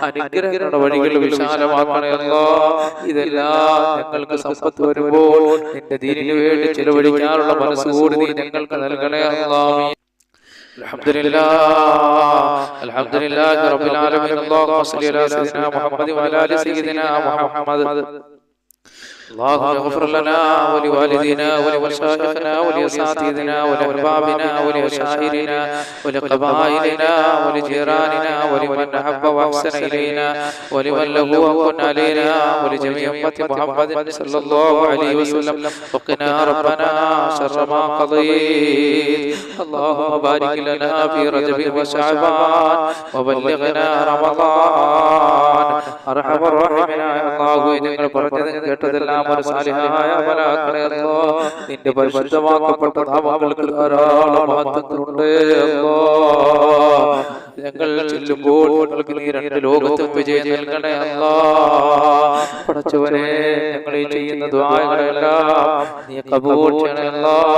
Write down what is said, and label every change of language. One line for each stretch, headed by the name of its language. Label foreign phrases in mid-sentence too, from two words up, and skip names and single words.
Malayalam: അനുഗ്രഹങ്ങളുടെ വഴികൾ വിശാലമാക്കണേ അല്ലാഹ്. ഇതെല്ലാം ഞങ്ങൾക്ക് സമ്പത്ത് വരുമ്പോൾ നിന്റെ ദീനിനു വേണ്ടി ചെലവഴിക്കാനുള്ള മനസ്സുകൂടി നീ ഞങ്ങൾക്ക് നൽകണേ അല്ലാഹ്.
Arabic: الحمد لله رب العالمين. اللهم صل على سيدنا محمد وعلى آل سيدنا محمد. اللهم اغفر لنا ولوالدينا ولمشايخنا ولأساتذتنا ولأحبابنا ولأشاعرنا ولقبائلنا ولجيراننا ولمن أحب وأحسن إلينا ولمن له حق علينا ولجميع أمة محمد صلى الله عليه وسلم. وقنا ربنا شر ما قضيت. اللهم بارك لنا في رجب وشعبان وبلغنا رمضان. أرحم الراحمين يا الله.
Malayalam: ഞങ്ങൾ പറഞ്ഞത് കേട്ടതെല്ലാം ഒരു സാലിഹായ അമലാക്കണേ അല്ലാഹ്. നിന്റെ പരിശുദ്ധമാക്കപ്പെട്ട നാമങ്ങൾക്ക് ധാരാളം മഹത്വങ്ങളുണ്ട് അല്ലാഹ്. ഞങ്ങൾ ചെല്ലുമ്പോൾ ഞങ്ങൾക്ക് നീ 2 ലോകത്തും വിജയം നൽകണേ അല്ലാഹ്. പടച്ചവനെ ഞങ്ങൾ ഈ ചെയ്യുന്ന ദുആകളെല്ലാം നീ ഖബൂൽ ചെയ്യണേ അല്ലാഹ്.